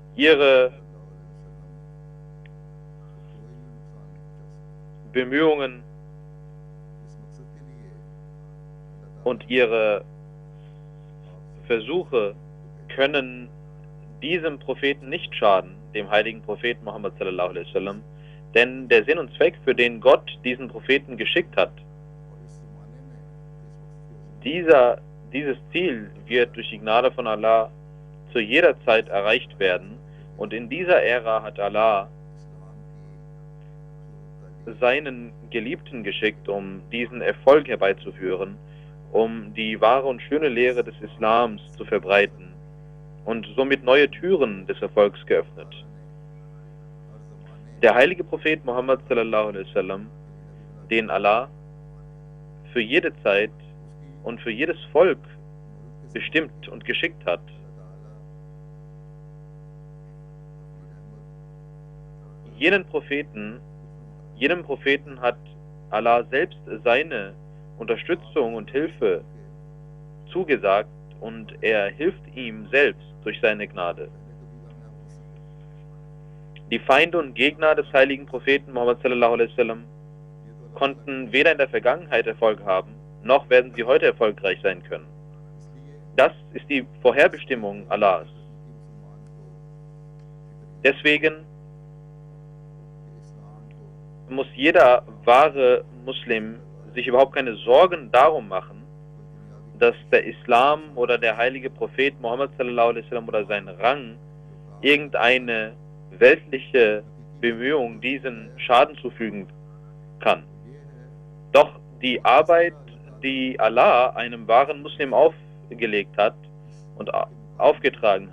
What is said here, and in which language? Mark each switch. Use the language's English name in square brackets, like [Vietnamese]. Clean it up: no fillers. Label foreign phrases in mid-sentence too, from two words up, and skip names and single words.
[German] Ihre Bemühungen und ihre Versuche können diesem Propheten nicht schaden, dem heiligen Propheten Muhammad [Arabic] صلى الله عليه وسلم, [German] denn der Sinn und Zweck, für den Gott diesen Propheten geschickt hat, dieses Ziel wird durch die Gnade von Allah zu jeder Zeit erreicht werden, und in dieser Ära hat Allah seinen Geliebten geschickt, um diesen Erfolg herbeizuführen, um die wahre und schöne Lehre des Islams zu verbreiten und somit neue Türen des Erfolgs geöffnet. Der heilige Prophet Muhammad [Arabic] صلى الله عليه وسلم, [German] den Allah für jede Zeit und für jedes Volk bestimmt und geschickt hat, jedem Propheten hat Allah selbst seine Unterstützung und Hilfe zugesagt und er hilft ihm selbst durch seine Gnade. Die Feinde und Gegner des heiligen Propheten Muhammad [Arabic] صلى الله عليه وسلم [German] konnten weder in der Vergangenheit Erfolg haben, noch werden sie heute erfolgreich sein können. Das ist die Vorherbestimmung Allahs. Deswegen muss jeder wahre Muslim sich überhaupt keine Sorgen darum machen, dass der Islam oder der heilige Prophet Muhammad [Arabic] صلى الله عليه وسلم [German] oder sein Rang irgendeine weltliche Bemühung diesen Schaden zufügen kann. Doch die Arbeit, die Allah einem wahren Muslim aufgelegt hat und aufgetragen